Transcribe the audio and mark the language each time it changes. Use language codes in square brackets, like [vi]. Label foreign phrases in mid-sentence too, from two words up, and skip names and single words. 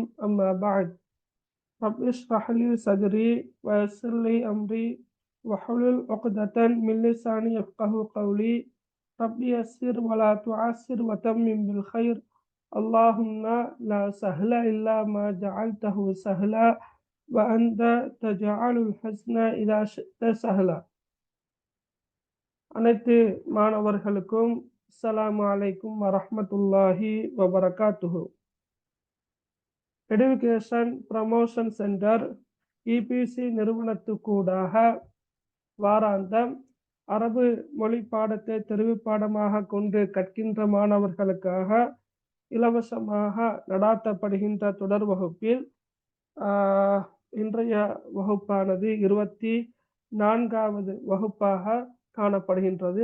[ar] أما بعد، رب اشرح لي صدري ويسر لي أمري واحلل عقدة من لساني يفقه قولي. رب يسر ولا تعسر وتمم بالخير. اللهم لا سهل إلا ما جعلته سهلا وأنت تجعل الحزن إذا شئت سهلا. [ta] அனைத்து மாணவர்களுக்கும் [ar] السلام عليكم ورحمة الله وبركاته. [ta] எடுகேஷன் ப்ரமோஷன் சென்டர் இபிசி நிறுவனத்துக்கூடாக வாராந்தம் அரபு மொழி பாடத்தை தெரிவு பாடமாக கொண்டு கற்கின்ற மாணவர்களுக்காக இலவசமாக நடாத்தப்படுகின்ற தொடர் வகுப்பில் இன்றைய வகுப்பானது 24வது வகுப்பாக காணப்படுகின்றது.